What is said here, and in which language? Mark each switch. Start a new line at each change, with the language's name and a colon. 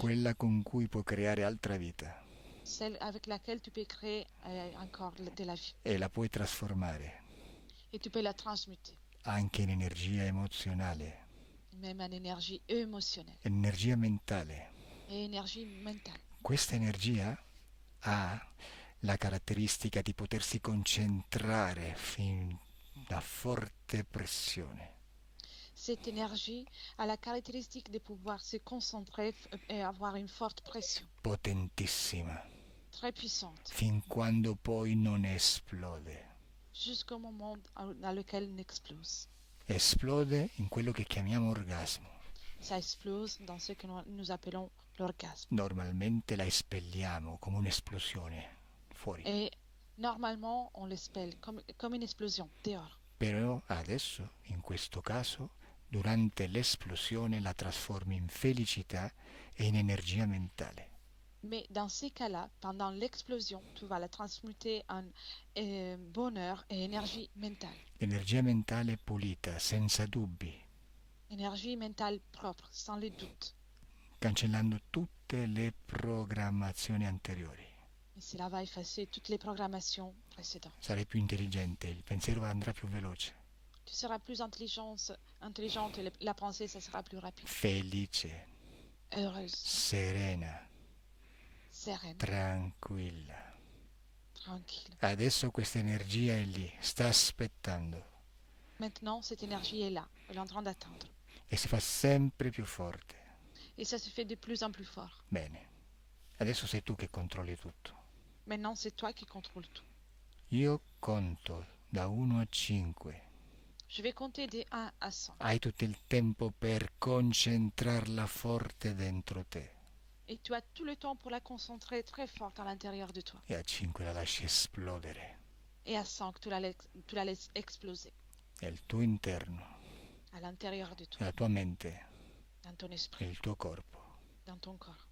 Italian: quella con cui puoi creare altra vita
French: Celle avec laquelle tu peux créer encore de la vie.
Italian: e la puoi trasformare
French: Et tu peux la transmuter,
Italian: anche in energia emozionale,
French: même en énergie émotionnelle
Italian: energia mentale.
French: et énergie mentale.
Italian: Questa energia ha la caratteristica di potersi concentrare fin da forte pressione.
French: Cette énergie a la caractéristique de pouvoir se concentrer et avoir une forte pression,
Italian: Potentissima,
French: très puissante,
Italian: fin quando poi non esplode.
French: jusqu'au moment dans lequel elle explose.
Italian: Esplode in quello che chiamiamo orgasmo.
French: Ça explose dans ce que nous appelons l'orgasme.
Italian: Normalmente la espelliamo come un'esplosione fuori.
French: Et normalement, on l'expelle comme une explosion dehors.
Italian: Però adesso, in questo caso, durante l'esplosione la trasformi in felicità e in energia mentale.
French: Mais dans ces cas-là, pendant l'explosion, tu vas la transmuter en bonheur et énergie mentale.
Italian: Energia mentale pulita, senza dubbi,
French: Énergie mentale propre, sans les doutes.
Italian: cancellando tutte le programmazioni anteriori.
French: Et cela va effacer toutes les programmations précédentes.
Italian: Sarai più intelligente, il pensiero andrà più veloce,
French: Tu seras plus intelligente et la pensée, ça sera plus rapide.
Italian: felice,
French: Heureuse,
Italian: serena,
French: sereine,
Italian: tranquilla.
French: tranquille.
Italian: Adesso questa energia è lì, sta aspettando
French: Maintenant, cette énergie est là, elle est en train d'attendre.
Italian: e si fa sempre più forte.
French: Et ça se fait de plus en plus fort.
Italian: Bene, adesso sei tu che controlli tutto.
French: Maintenant, c'est toi qui contrôles tout.
Italian: Io conto da 1 a 5.
French: Je vais compter de 1 à 100.
Italian: Hai tutto il tempo per concentrarla forte dentro te.
French: Et tu as tout le temps pour la concentrer très forte à l'intérieur de toi.
Italian: E a 5 la lasci esplodere.
French: Et à 100, tu la laisses exploser
Italian: È il tuo interno,
French: à l'intérieur de toi,
Italian: la tua mente
French: dans ton
Italian: e
French: esprit,
Italian: il tuo corpo.
French: dans ton corps.